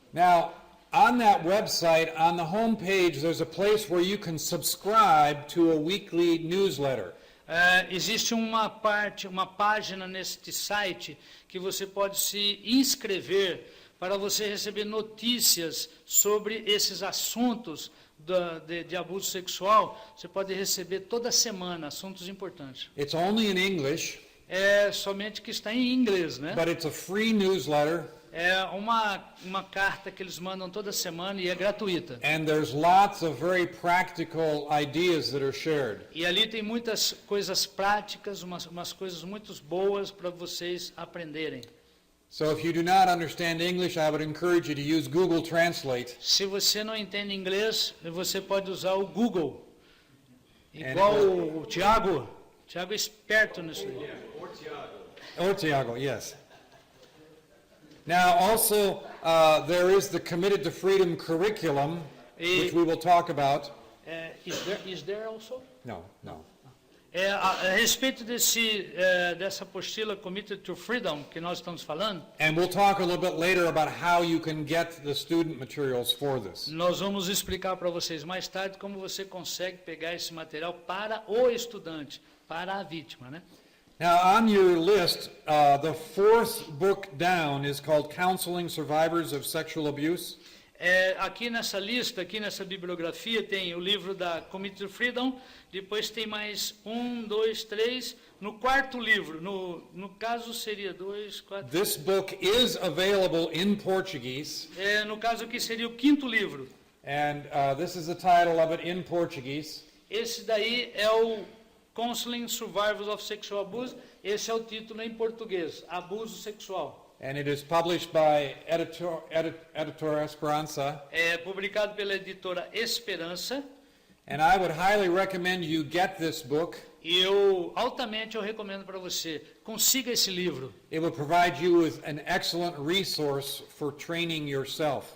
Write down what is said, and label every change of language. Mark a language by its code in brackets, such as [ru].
[en] Now, on that website, on the home page, there's a place where you can subscribe to a weekly newsletter. [pt] Existe uma página neste site que você pode se inscrever para você receber notícias sobre esses assuntos de abuso sexual. Você pode receber toda semana assuntos importantes. [en] It's only in English, [pt] É somente que está em inglês, né? [en] but it's a free newsletter, [pt] É uma carta que eles mandam toda semana e é gratuita. [en] and there's lots of very practical ideas that are shared. [pt] E ali tem muitas coisas práticas, umas coisas muito boas para vocês aprenderem. [en] So if you do not understand English, I would encourage you to use Google Translate. [pt] Se você não entende inglês, você pode usar o Google. Igual o Tiago. Tiago é esperto nisso aí. [en] Or Tiago, yes. Now, also, there is the Committed to Freedom curriculum, which we will talk about. Is there also? No, no. [pt] A respeito dessa apostila Committed to Freedom que nós estamos falando, [en] And we'll talk a little bit later about how you can get the student materials for this. [pt] nós vamos explicar para vocês mais tarde como você consegue pegar esse material para o estudante, para a vítima, né? [en] Now, on your list, the fourth book down is called Counseling Survivors of Sexual Abuse. [pt] Aqui nessa lista, aqui nessa bibliografia, tem o livro da Committed to Freedom, depois tem mais 1, 2, 3, no quarto livro, no caso seria 2, 4, [en] This book is available in Portuguese, [pt] no caso aqui seria o quinto livro. [en] and this is the title of it in Portuguese. [pt] Esse daí é o Counseling Survivors of Sexual Abuse, esse é o título em português, Abuso Sexual. [en] And it is published by Editor Esperança. [pt] É publicado pela editora Esperança, And I would highly recommend you get this book. e altamente eu recomendo para você, consiga esse livro. [en] It will provide you with an excellent resource for training yourself.